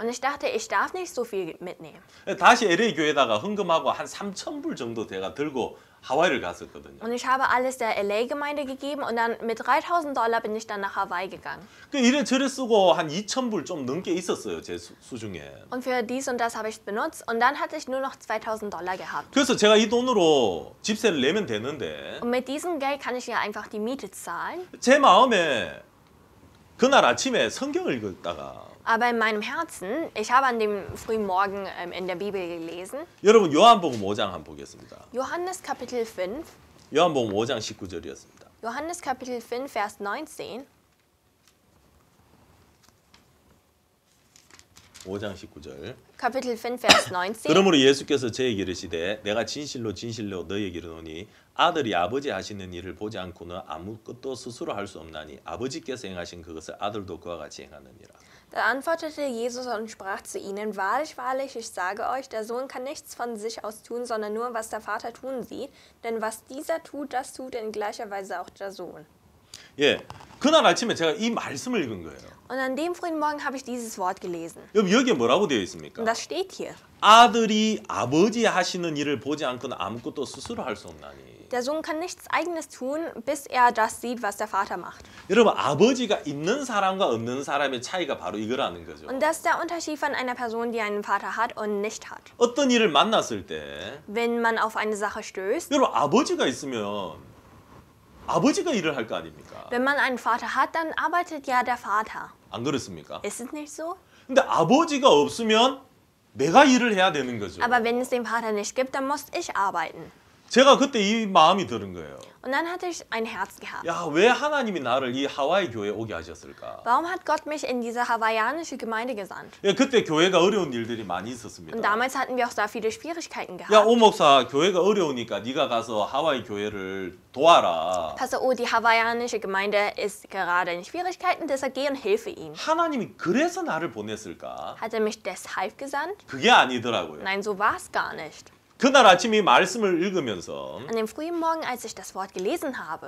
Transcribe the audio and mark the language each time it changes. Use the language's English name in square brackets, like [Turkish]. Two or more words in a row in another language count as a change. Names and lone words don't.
[German] Und ich dachte, ich darf nicht so viel mitnehmen. [Korean] 다시 LA 교회에다가 헌금하고 한 3,000불 정도 제가 들고 하와이를 갔었거든요. [German] Und ich habe alles der LA-Gemeinde gegeben und dann mit $3000 bin ich dann nach Hawaii gegangen. [Korean] 그 이래저래 쓰고 한 2,000불 좀 넘게 있었어요 제 수중에. [German] Und für dies und das habe ich benutzt und dann hatte ich nur noch $2000 gehabt. [Korean] 그래서 제가 이 돈으로 집세를 내면 되는데 [German] Und mit diesem Geld kann ich ja einfach die Miete zahlen. [Korean] 제 마음에 그날 아침에 성경을 읽다가 [German] Aber in meinem Herzen, ich habe an dem frühen Morgen in der Bibel gelesen, [Korean] 여러분 요한복음 5장 한번 보겠습니다. [German] Johannes Kapitel 5, [Korean] 요한복음 5장 19절이었습니다. [German] Johannes Kapitel 5, Vers 19. [Korean] 5장 19절. [German] Kapitel 5, Vers 19. [Korean] 그러므로 예수께서 저에게 이르시되 내가 진실로 진실로 너희에게 이르노니 아들이 아버지 하시는 일을 보지 않고는 아무것도 스스로 할 수 없나니 아버지께서 행하신 그것을 아들도 그와 같이 행하느니라. [German] Da antwortete Jesus und sprach zu ihnen, wahrlich, wahrlich, ich sage euch, der Sohn kann nichts von sich aus tun, sondern nur, was der Vater tun sieht. Denn was dieser tut, das tut in gleicher Weise auch der Sohn. [Korean] 예, 그날 아침에 제가 이 말씀을 읽은 거예요. [German] Und an dem frühen Morgen habe ich dieses Wort gelesen. [Korean] 여러분 여기에 뭐라고 되어 있습니까? [German] Und das steht hier. [Korean] 아들이 아버지 하시는 일을 보지 않고는 아무것도 스스로 할 수 없나니. [German] Der Sohn kann nichts Eigenes tun, bis er das sieht, was der Vater macht. [Korean] 여러분 아버지가 있는 사람과 없는 사람의 차이가 바로 이거라는 거죠. [German] Und das ist der Unterschied von einer Person, die einen Vater hat und nicht hat. [Korean] 어떤 일을 만났을 때 [German] Wenn man auf eine Sache stößt, [Korean] 여러분 아버지가 있으면 아버지가 일을 할 거 아닙니까? [German] wenn man einen Vater hat, dann arbeitet ja der Vater. [Korean] 안 그렇습니까? [German] Ist es nicht so? [Korean] 근데 아버지가 없으면 내가 일을 해야 되는 거죠. [German] Aber wenn es den Vater nicht gibt, dann muss ich arbeiten. [Korean] 제가 그때 이 마음이 드는 거예요. [German] Und dann hatte ich ein Herz gehabt. [Korean] 야, 왜 하나님이 나를 이 하와이 교회에 오게 하셨을까? [German] Warum hat Gott mich in diese hawaiianische Gemeinde gesandt? [Korean] 예, 그때 교회가 어려운 일들이 많이 [German] Und [Korean] 있었습니다. [German] damals hatten wir auch sehr viele Schwierigkeiten [Korean] 야, [German] gehabt. [Korean] 오 목사, 교회가 어려우니까 네가 가서 하와이 교회를 도와라. [German] Pastor, oh, die hawaiianische Gemeinde ist gerade in Schwierigkeiten, deshalb geh und hilfe ihnen. [Korean] 하나님이 그래서 나를 보냈을까? [German] Hat er mich deshalb gesandt? [Korean] 그게 아니더라고요. [German] Nein, so war es gar nicht. [Korean] 그날 아침 이 말씀을 읽으면서 [German] An dem frühen Morgen, als ich das Wort gelesen habe,